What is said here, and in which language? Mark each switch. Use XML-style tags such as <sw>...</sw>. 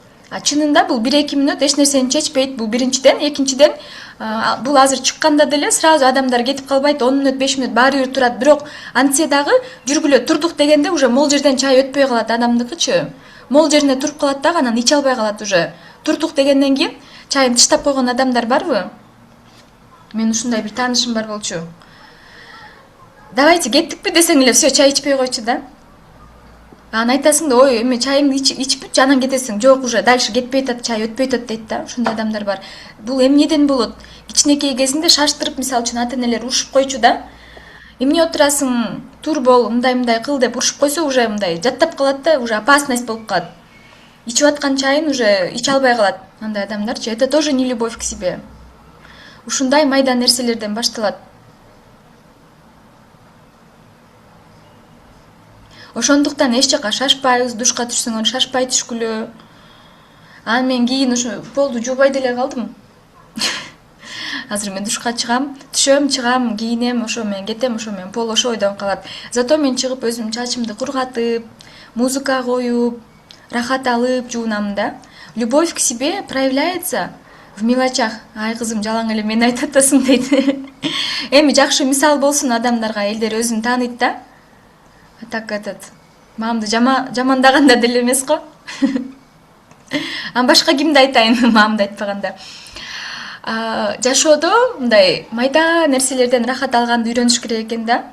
<ky>Чынында бул 1-2 мүнөт эч нерсени чечпейт. Бул биринчиден, экинчиден бул азыр чыкканда деле сразу адамдар кетип калбайт, 10 мүнөт, 5 мүнөт баары бир турат. Бирок антсе дагы жүргүлө турдук дегенде уже мол жерден чай өтпөй калат адамдыкычы. Мол жерине туруп калат дагы, анан иче албай калат уже. Турдук дегенден кийин чайын тыштап койгон адамдар барбы? Мен ушундай бир таанышым бар болчу. Давайте кеттикпи десең эле все, чай ичпей койчу да. Анан айтасың да, ой, эми чайыңды ичип бүтчү, анан кетесиң. Жок, уже дальше кетпей атат, чай өтпөй атат дейт да. Ушундай адамдар бар. Бул эмнеден болот? Кичинекей кезинде шаштырып, мисалы үчүн ата-энелер урушуп койчу да. Эмне отурасың, тур бол, мындай кыл деп урушуп койсо, уже мындай жаттап калат да, уже опасность болуп калат. Ичип аткан чайын уже иче албай калат андай адамдарчы.</ky> <ru>Это тоже не любовь к себе.</ru> <ky>Ушундай майда нерселерден башталат. Ошондуктан эч жака шашпайбыз, душка түшсөңөр шашпай түшкүлө. Анан мен кийин ушу полду жуубай деле калдым. Азыр мен душка чыгам, түшөм, чыгам, кийинем, ошо мен кетем, ошо мен пол ошо ойдон калат. Зато мен чыгып өзүм чачымды кургатып, музыка коюп, рахат алып жуунам да.</ky> <ru>Любовь к себе проявляется в мелочах.</ru> <ky>Ай кызым, жалаң эле мени айтып атасың дейт. Эми жакшы мисал болсун адамдарга, элдер өзүн тааныйт да. Так мамамды жамандаганда деле эмес го. Анан башка кимди айтайын, мамамды айтпаганда. Жашоодо мындай майда нерселерден рахат алганды үйрөнүш керек экен да.</ky>